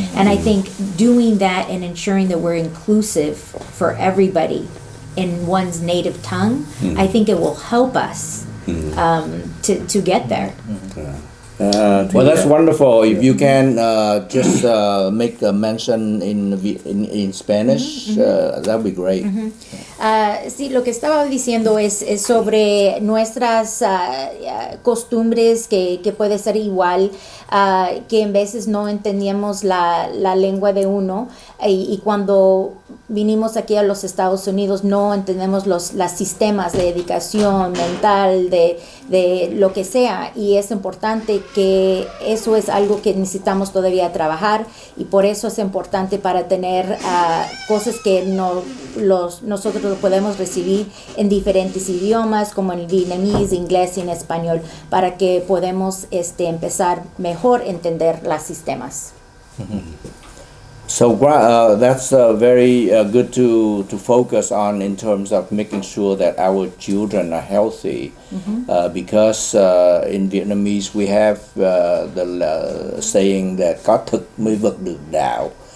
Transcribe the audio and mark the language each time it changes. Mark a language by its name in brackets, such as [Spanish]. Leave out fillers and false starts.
[English] And I think doing that and ensuring that we're inclusive for everybody in one's native tongue, I think it will help us to get there. Well, that's wonderful. If you can just make a mention in Spanish, that would be great. [Spanish] Sí, lo que estaba diciendo es sobre nuestras costumbres, que puede ser igual, que en veces no entendíamos la lengua de uno, y cuando vinimos aquí a los Estados Unidos no entendemos los sistemas de educación mental, de lo que sea, y es importante que eso es algo que necesitamos todavía trabajar, y por eso es importante para tener cosas que nosotros lo podemos recibir en diferentes idiomas, como en vietnamés, inglés y en español, para que podamos empezar mejor a entender los sistemas. [English] So that's very good to focus on in terms of making sure that our children are healthy, because in Vietnamese we have the saying that [Vietnamese] có thực mới vực được đạo.